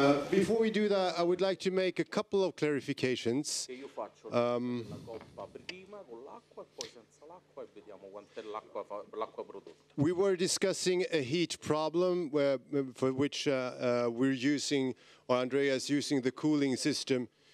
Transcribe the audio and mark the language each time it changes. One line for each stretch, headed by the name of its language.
English: Before we do that, I would like to make a couple of clarifications.
Italian: Che io faccio la coppa prima con l'acqua e poi senza l'acqua e vediamo quant'è l'acqua prodotta.
English: We were discussing a heat problem for which we're using, or Andrea is using the cooling system